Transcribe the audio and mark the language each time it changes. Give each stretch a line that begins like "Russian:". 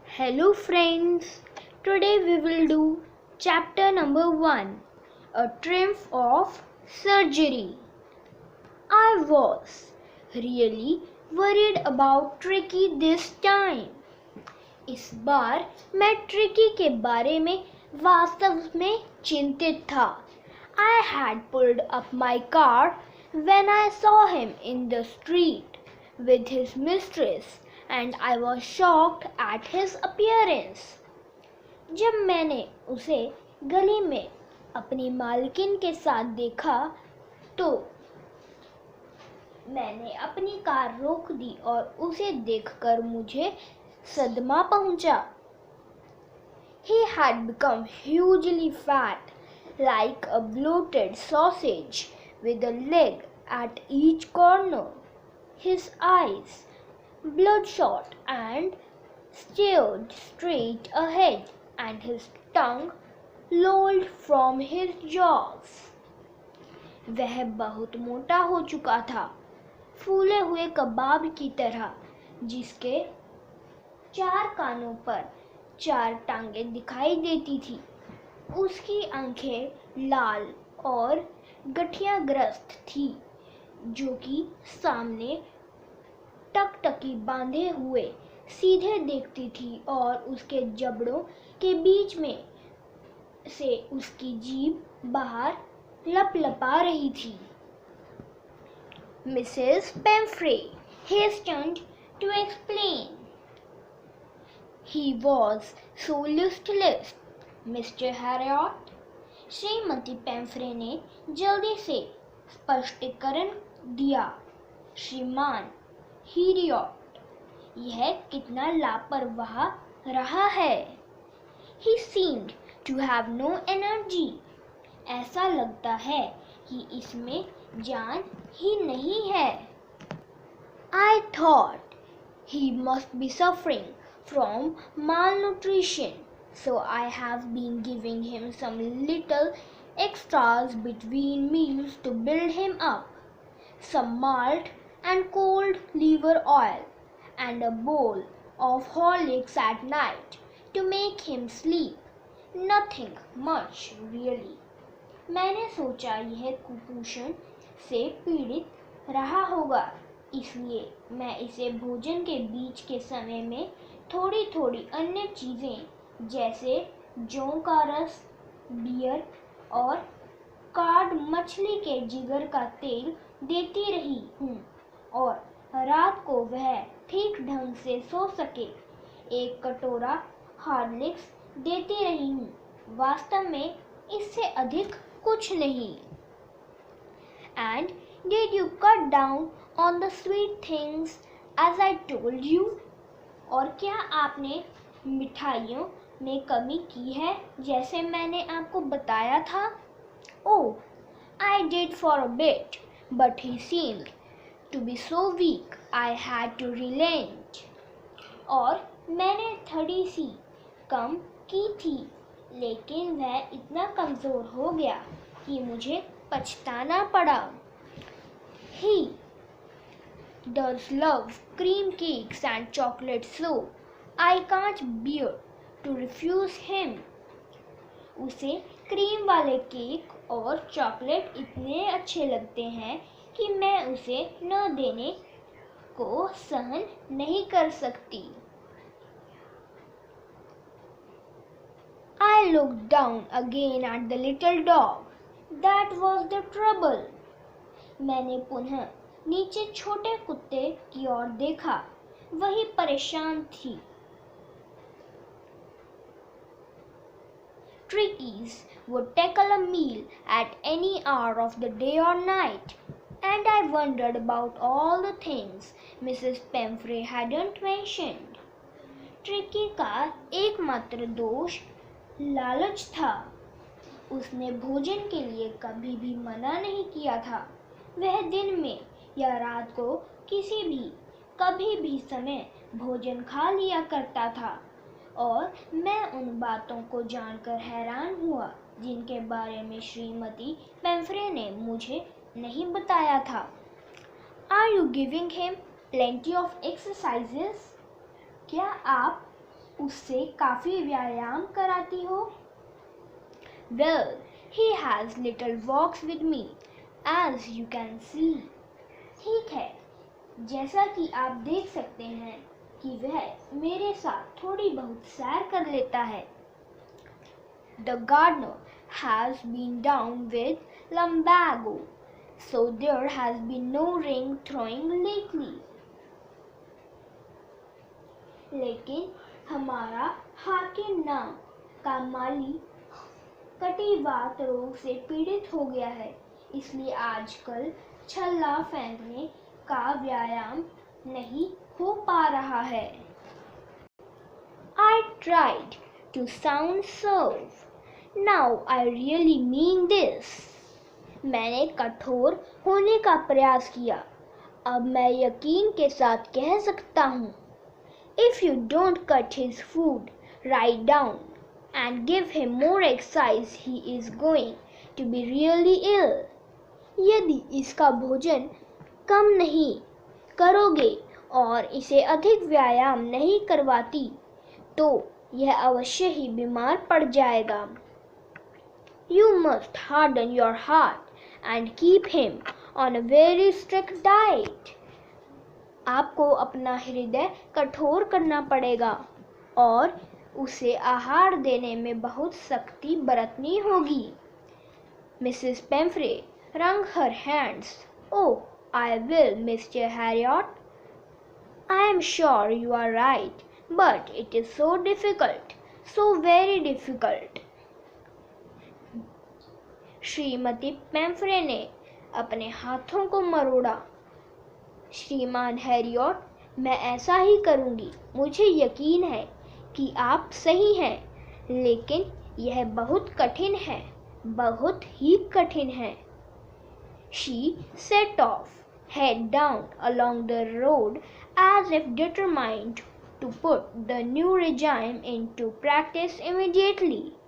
English: Hello friends, today we will do chapter number 1, A Triumph of Surgery. I was really worried about Tricky this time.
Hindi: इस बार मैं tricky के बारे में वास्तव में चिंतित था.
English: I had pulled up my car when I saw him in the street with his mistress and I was shocked at his appearance.
Hindi: जब मैंने उसे गली में अपनी मालकिन के साथ देखा तो मैंने अपनी कार रोक दी और उसे देखकर मुझे सदमा पहुंचा.
English: He had become hugely fat, like a bloated sausage with a leg at each corner. His eyes bloodshot and stared straight ahead, and his tongue lolled from his jaws.
Hindi: वह बहुत मोटा हो चुका था, फूले हुए कबाब की तरह, जिसके 4 कानों पर 4 टांगें दिखाई देती थी. उसकी आंखें लाल और गठियाग्रस्त थी, जो कि सामने टकटकी बांधे हुए सीधे देखती थी और उसके जबड़ों के बीच में से उसकी जीभ बाहर लपलपा रही थी.
English: Mrs. Pemfrey hastened to explain. He was so listless, Mr. Harriot.
Hindi: Shrimati पेम्फ्रे ने जल्दी से स्पष्टीकरण दिया. श्रीमान हीरियट, यह कितना लापरवाह रहा है.
English: He seemed to have no energy.
Hindi: ऐसा लगता है कि इसमें जान ही नहीं है.
English: I thought he must be suffering from malnutrition, so I have been giving him some little extras between meals to build him up. Some malt and cold liver oil and a bowl of Horlicks at night to make him sleep. Nothing much really.
Hindi: मैंने सोचा यह कुपोषण से पीड़ित रहा होगा, इसलिए मैं इसे भोजन के बीच के समय में थोड़ी थोड़ी अन्य चीज़ें जैसे जौ का रस, बियर और कार्ड मछली के जिगर का तेल देती रही हूँ और रात को वह ठीक ढंग से सो सके 1 कटोरा हॉर्लिक्स देती रही हूँ. वास्तव में इससे अधिक कुछ नहीं.
English: And did you cut down on the sweet things as I told you?
Hindi: और क्या आपने मिठाइयों में कमी की है जैसे मैंने आपको बताया था?
English: Oh, I did for a bit, but he seemed to be so weak I had to relent.
Hindi: और मैंने थोड़ी सी कम की थी, लेकिन वह इतना कमज़ोर हो गया कि मुझे पछताना पड़ा.
English: He does love cream cakes and chocolate so I can't bear to refuse him.
Hindi: उसे क्रीम वाले केक और चॉकलेट इतने अच्छे लगते हैं कि मैं उसे न देने को सहन नहीं कर सकती.
English: I looked down again at the little dog. That was the trouble.
Hindi: मैंने पुनः नीचे छोटे कुत्ते की ओर देखा. वही परेशान थी.
English: Trickies would tackle a meal at any hour of the day or night, and I wondered about all the things Mrs. Pemfrey hadn't mentioned.
Hindi: Tricky का एकमात्र दोष लालच था. उसने भोजन के लिए कभी भी मना नहीं किया था. वह दिन में या रात को किसी भी कभी भी समय भोजन खा लिया करता था और मैं उन बातों को जानकर हैरान हुआ जिनके बारे में श्रीमती पेम्फ्रे ने मुझे नहीं बताया था.
English: Are you giving him plenty of exercises?
Hindi: क्या आप उससे काफ़ी व्यायाम कराती हो?
English: Well, he has little walks with me, as you can see.
Hindi: ठीक है, जैसा कि आप देख सकते हैं कि वह मेरे साथ थोड़ी बहुत सैर कर लेता है.
English: The gardener has been down with lumbago, so there has been no ring throwing lately.
Hindi: लेकिन हमारा हाकिम नाम का माली कटिवात रोग से पीड़ित हो गया है, इसलिए आजकल छल्ला फेंकने का व्यायाम नहीं हो पा रहा है.
English: I tried to sound serve. Now I really mean this.
Hindi: मैंने कठोर होने का प्रयास किया. अब मैं यकीन के साथ कह सकता हूँ.
English: If you don't cut his food right down and give him more exercise, he is going to be really ill.
Hindi: यदि इसका भोजन कम नहीं करोगे और इसे अधिक व्यायाम नहीं करवाती, तो यह अवश्य ही बीमार पड़ जाएगा.
English: You must harden your heart and keep him on a very strict diet.
Hindi: आपको अपना हृदय कठोर करना पड़ेगा और उसे आहार देने में बहुत सख्ती बरतनी होगी.
English: Mrs. Pemfrey wrung her hands. Oh, I will, Mr. Harriot. I am sure you are right, but it is so difficult, so very difficult.
Hindi: Shrimati पेम्फ्रे ने अपने हाथों को मरोड़ा. श्रीमान हैरियट, मैं ऐसा ही करूंगी. मुझे यकीन है कि आप सही हैं, लेकिन यह बहुत कठिन है, बहुत ही कठिन है.
English: She set off, head down along the road as if determined to put the new regime into practice immediately.